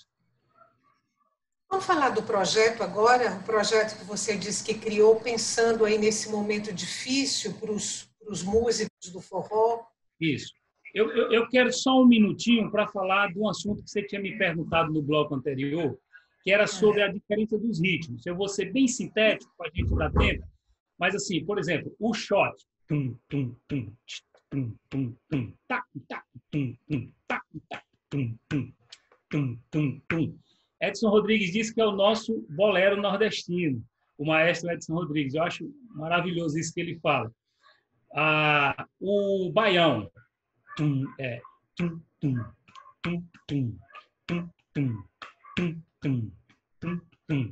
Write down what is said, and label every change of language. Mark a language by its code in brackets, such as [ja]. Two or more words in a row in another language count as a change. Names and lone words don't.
[pt] Vamos falar do projeto agora, o projeto que você disse que criou pensando aí nesse momento difícil para os músicos do forró. Isso. Eu quero só um minutinho para falar de um assunto que você tinha me perguntado no bloco anterior, que era sobre a diferença dos ritmos. Eu vou ser bem sintético para a gente dar tempo, mas assim, por exemplo, o shot, tum tum tum tum tum tum tac tac tum tum tac tac tum tum tum tum tum. Edson Rodrigues disse que é o nosso bolero nordestino, o maestro Edson Rodrigues. Eu acho maravilhoso isso que ele fala. O baião, tum tum tum tum tum tum tum tum tum tum tum.